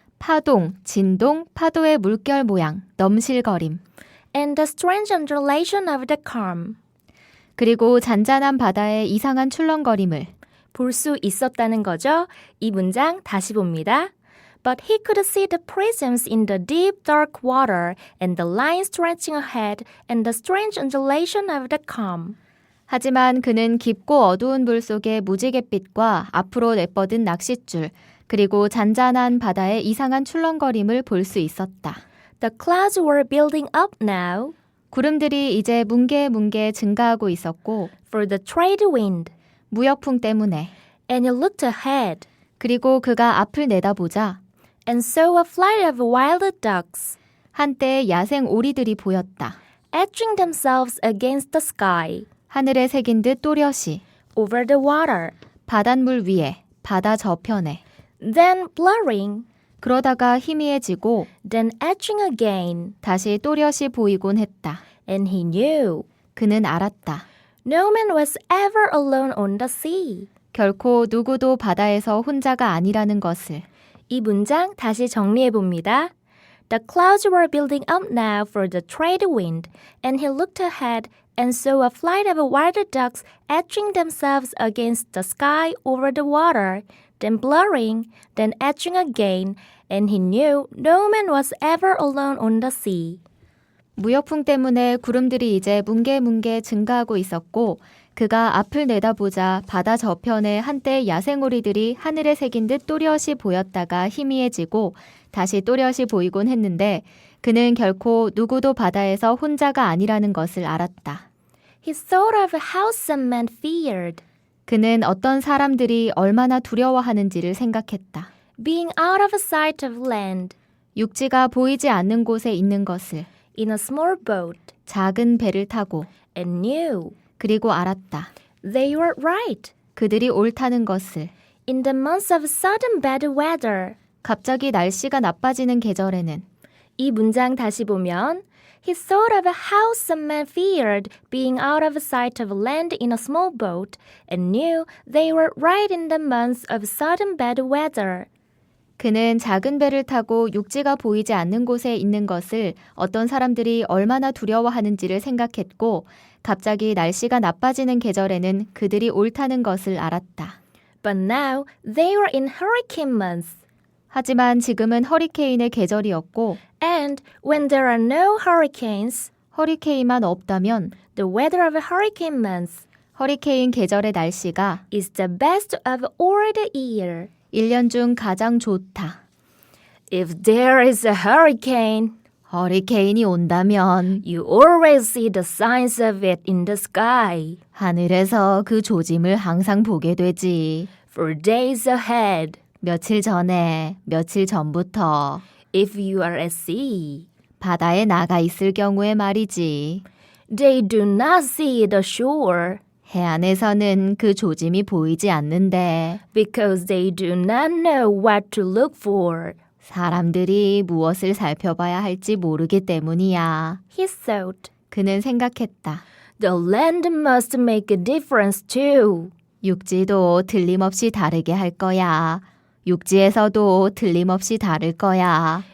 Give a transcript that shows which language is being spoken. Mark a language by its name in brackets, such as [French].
[Korean] 파동, 진동, 파도의 물결 모양, 넘실거림. [English] And the strange undulation of the calm. [Korean] 그리고 잔잔한 바다의 이상한 출렁거림을. 볼 수 있었다는 거죠. 이 문장 다시 봅니다. [English] But he could see the prisms in the deep dark water and the line stretching ahead and the strange undulation of the calm. [Korean] 하지만 그는 깊고 어두운 물 속의 무지갯빛과 앞으로 내뻗은 낚싯줄, 그리고 잔잔한 바다의 이상한 출렁거림을 볼 수 있었다. [English] The clouds were building up now [Korean] 구름들이 이제 뭉게뭉게 증가하고 있었고 [English] for the trade wind. [Korean] 무역풍 때문에. [English] And he looked ahead [Korean] 그리고 그가 앞을 내다보자 [English] and saw a flight of wild ducks [Korean] 한때 야생 오리들이 보였다. [English] etching themselves against the sky [Korean] 하늘에 새긴 듯 또렷이 [English] over the water. [Korean] 바닷물 위에, 바다 저편에. [English] Then blurring, [Korean] 그러다가 희미해지고 [English] then etching again. [Korean] 다시 또렷이 보이곤 했다. [English] And he knew [Korean] 그는 알았다. [English] no man was ever alone on the sea. [Korean] 결코 누구도 바다에서 혼자가 아니라는 것을. 이 문장 다시 정리해 봅니다. [English] The clouds were building up now for the trade wind, and he looked ahead and saw a flight of wild ducks etching themselves against the sky over the water, then blurring, then etching again, and he knew no man was ever alone on the sea. [Korean] 무역풍 때문에 구름들이 이제 뭉게뭉게 증가하고 있었고 그가 앞을 내다보자 바다 저편에 한때 야생오리들이 하늘에 새긴 듯 또렷이 보였다가 희미해지고 다시 또렷이 보이곤 했는데 그는 결코 누구도 바다에서 혼자가 아니라는 것을 알았다. [English] He thought of how some men feared [Korean] 그는 어떤 사람들이 얼마나 두려워하는지를 생각했다. [English] being out of sight of land [Korean] 육지가 보이지 않는 곳에 있는 것을. [English] in a small boat, [Korean] 작은 배를 타고. [English] and knew [Korean] 그리고 알았다. [English] they were right. [Korean] 그들이 옳다는 것을. [English] In the months of sudden bad weather. [Korean] 갑자기 날씨가 나빠지는 계절에는. 이 문장 다시 보면 [English] He thought of how some men feared being out of sight of land in a small boat and knew they were right in the months of sudden bad weather. [Korean] 그는 작은 배를 타고 육지가 보이지 않는 곳에 있는 것을 어떤 사람들이 얼마나 두려워하는지를 생각했고 갑자기 날씨가 나빠지는 계절에는 그들이 옳다는 것을 알았다. [English] But now they were in hurricane months. [Korean] 하지만 지금은 허리케인의 계절이었고 [English] And when there are no hurricanes, [Korean] 허리케인만 없다면 [English] the weather of hurricane months [Korean] 허리케인 계절의 날씨가 [English] is the best of all the year. [Korean] 1년 중 가장 좋다. [English] If there is a hurricane, [Korean] 허리케인이 온다면 [English] you always see the signs of it in the sky. [Korean] 하늘에서 그 조짐을 항상 보게 되지. [English] For days ahead, [Korean] 며칠 전에, 며칠 전부터 [English] if you are at sea, [Korean] 바다에 나가 있을 경우에 말이지. [English] they do not see the shore [Korean] 해안에서는 그 조짐이 보이지 않는데 [English] because they do not know what to look for. [Korean] 사람들이 무엇을 살펴봐야 할지 모르기 때문이야. [English] He thought. [Korean] 그는 생각했다. [English] The land must make a difference too. [Korean] 육지도 틀림없이 다르게 할 거야. 육지에서도 틀림없이 다를 거야.